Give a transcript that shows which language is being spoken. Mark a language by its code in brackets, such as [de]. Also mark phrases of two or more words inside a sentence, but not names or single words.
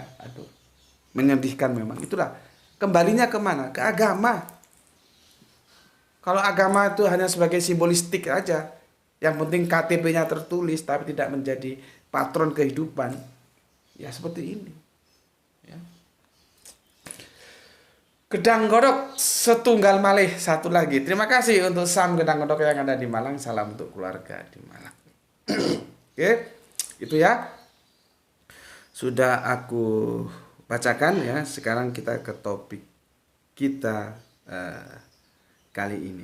[id] Aduh. Menyedihkan memang. Itulah. Kembalinya kemana? Ke agama. Kalau agama itu hanya sebagai simbolistik aja, yang penting KTP-nya tertulis tapi tidak menjadi patron kehidupan, ya seperti ini. Ya. Gedang Godok [jv] setunggal malih [id] satu lagi. Terima kasih untuk Sam Gedang Godok yang ada di Malang. Salam untuk keluarga di Malang. Oke, itu ya. Sudah aku bacakan ya. Sekarang kita ke topik kita kali ini.